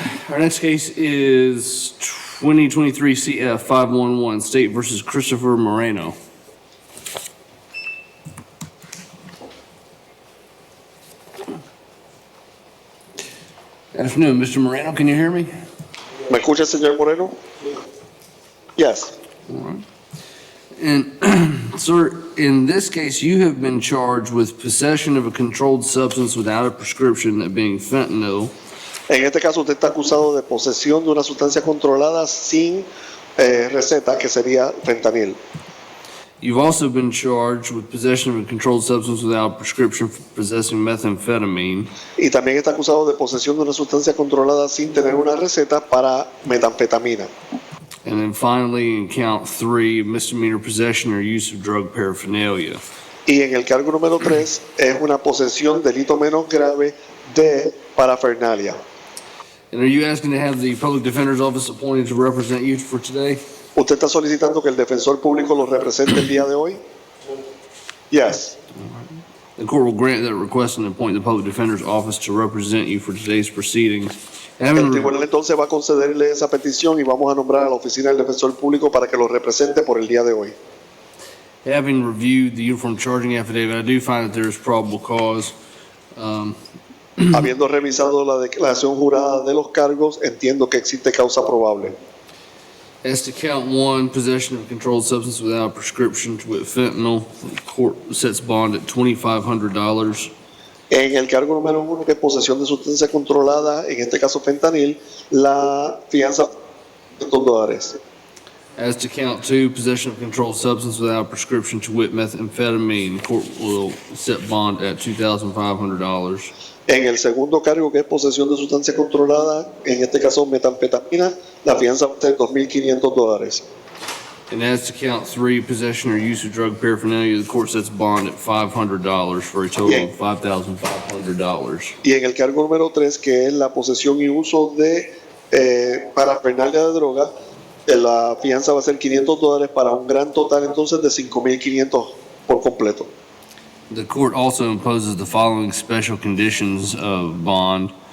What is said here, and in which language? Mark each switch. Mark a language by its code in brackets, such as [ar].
[en] Our next case is 2023 CF 511 State versus Christopher Moreno. Good afternoon, Mr. Moreno. Can you hear me? [es] ¿Me escucha, señor Moreno? [en] Yes. All right. And, sir, in this case, you have been charged with possession of a controlled substance without a prescription, that being fentanyl. [es] En este caso, usted está acusado de posesión de una sustancia controlada sin receta, que sería fentanil. [en] You've also been charged with possession of a controlled substance without a prescription for possessing methamphetamine. [es] Y también está acusado de posesión de una sustancia controlada sin tener una receta para metanfetamina. [en] And then finally, in count 3, misdemeanor possession or use of drug paraphernalia. [es] Y en el cargo número 3 es una posesión, delito menos grave de parafernalia. [en] And are you asking to have the Public Defender's Office appointed to represent you for today? [es] ¿Usted está solicitando que el defensor público lo represente el día de hoy? [en] Yes. The court will grant that request and appoint the Public Defender's Office to represent you for today's proceedings. [es] El tribunal entonces va a concederle esa petición y vamos a nombrar a la oficina del defensor público para que lo represente por el día de hoy. [en] Having reviewed the uniform charging affidavit, I do find that there is probable cause. [es] Habiendo revisado la declaración jurada de los cargos, entiendo que existe causa probable. [en] As to count one, possession of a controlled substance without prescription with fentanyl, the court sets bond at $2,500. [es] En el cargo número 1, que es posesión de sustancia controlada, en este caso fentanil, la fianza $500. [en] As to count two, possession of a controlled substance without prescription to wit methamphetamine, the court will set bond at $2,500. [es] En el segundo cargo, que es posesión de sustancia controlada, en este caso metanfetamina, la fianza va a ser $2,500. [en] And as to count three, possession or use of drug paraphernalia, the court sets bond at $500 for a total of $5,500. [es] Y en el cargo número 3, que es la posesión y uso de parafernalia de droga, la fianza va a ser $500 para un gran total entonces de $5,500 por completo. [en] The court also imposes the following special conditions of bond,